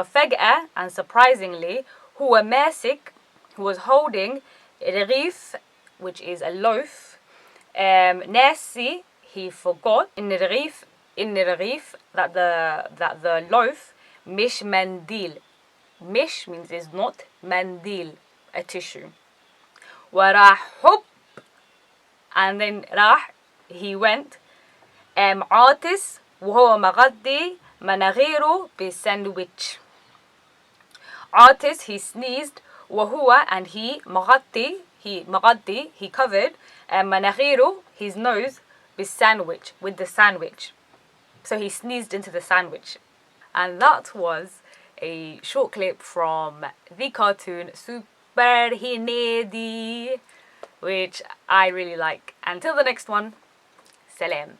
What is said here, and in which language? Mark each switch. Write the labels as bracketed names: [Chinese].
[Arabic] وفجأة, [English] and surprisingly, [Arabic] هو ماسك, [English] who was holding [Arabic] رغيف, [English] which is a loaf. [Arabic] ناسي, [English] he forgot, in [Arabic] الرغيف, [English] that the loaf [Arabic] مش منديل. مش [English] means is not, [Arabic] منديل, [English] a tissue. [Arabic] وراح حب, [English] and then [Arabic] راح, [English] he went, [Arabic] عاطس وهو مغطي مناخيره بالساندويتش. عاطس, [English] he sneezed, [Arabic] وهو, [English] and he [Arabic] مغطي, [English] he covered [Arabic] مناخيره, [English] his nose, [Arabic] بالساندويتش, [English] with the sandwich. So he sneezed into the sandwich. And that was a short clip from the cartoon Super Henedy, which I really like. Until the next one, salam.